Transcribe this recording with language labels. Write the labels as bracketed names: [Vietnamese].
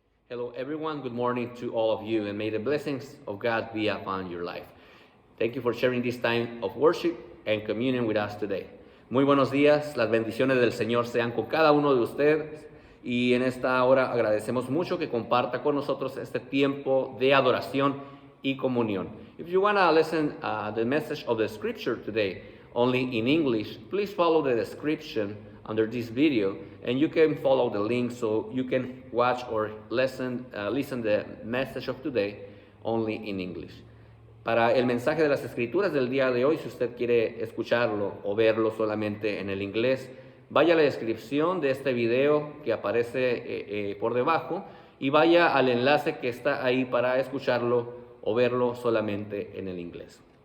[English] Hello everyone, good morning to all of you, and may the blessings of God be upon your life. Thank you for sharing this time of worship and communion with us today. [Spanish] Muy buenos días, las bendiciones del Señor sean con cada uno de ustedes, y en esta hora agradecemos mucho que comparta con nosotros este tiempo de adoración y comunión. [English] If you want to listen the message of the scripture today only in English, please follow the description under this video, and you can follow the link so you can watch or listen the message of today only in English. [Spanish] Para el mensaje de las escrituras del día de hoy, si usted quiere escucharlo o verlo solamente en el inglés, vaya a la descripción de este video que aparece por debajo y vaya al enlace que está ahí para escucharlo o verlo solamente en el inglés.